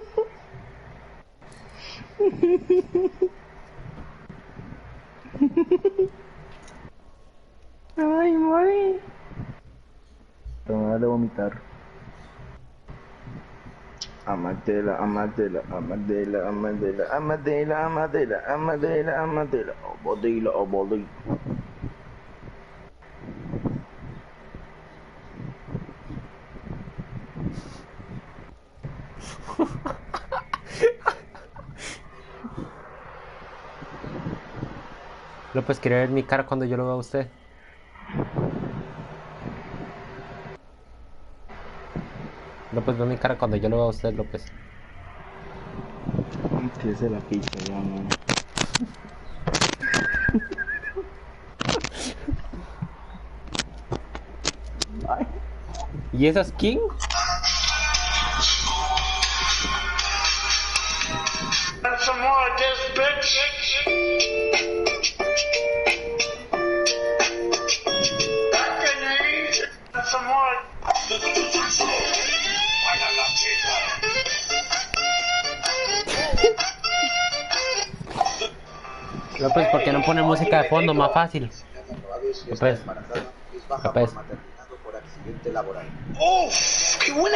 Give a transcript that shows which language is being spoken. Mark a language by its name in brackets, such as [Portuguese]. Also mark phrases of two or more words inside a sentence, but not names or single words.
[Spanish] Ay, mami. Te voy a darle a vomitar. Amadela, Amadela, Amadela, Amadela, Amadela, Amadela, Amadela, Amadela, Obodila, Obodila. López, ¿quiere ver mi cara cuando yo lo vea a usted? López, ve mi cara cuando yo lo vea a usted, López. Que se la picha, ya, man. ¿Y esa skin? [English] And some more of this, bitch. Back in the east. And some more. [Spanish] López, ¿por qué no pone música de fondo? Más fácil. López. López. ¡Uf! ¡Qué buena!